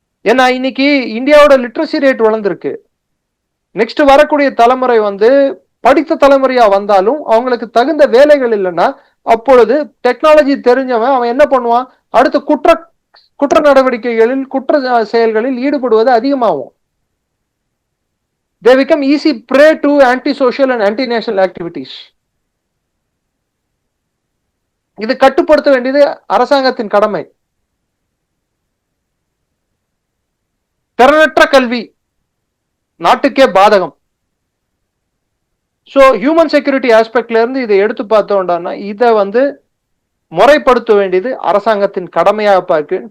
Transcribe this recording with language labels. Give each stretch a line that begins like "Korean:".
Tamil: ஏன்னா இன்னைக்கு இந்தியாவோட லிட்ரஸி ரேட் வளர்ந்துருக்கு. நெக்ஸ்ட் வரக்கூடிய தலைமுறை வந்து படித்த தலைமுறையா வந்தாலும் அவங்களுக்கு தகுந்த வேலைகள் இல்லைன்னா அப்பொழுது டெக்னாலஜி தெரிஞ்சவன் அவன் என்ன பண்ணுவான்? அடுத்த குற்ற நடவடிக்கைகளில் குற்ற செயல்களில் ஈடுபடுவது அதிகமாகும்.
English: They become easy prey to anti-social and anti-national activities.
Tamil: இது கட்டுப்படுத்த வேண்டியது அரசாங்கத்தின் கடமை. திறனற்ற கல்வி நாட்டுக்கே பாதகம். ஸோ ஹியூமன் செக்யூரிட்டி ஆஸ்பெக்ட்ல இருந்து இதை எடுத்து பார்த்தோம்னா இதை வந்து முறைப்படுத்த வேண்டியது அரசாங்கத்தின் கடமையாக பார்க்கிறேன்.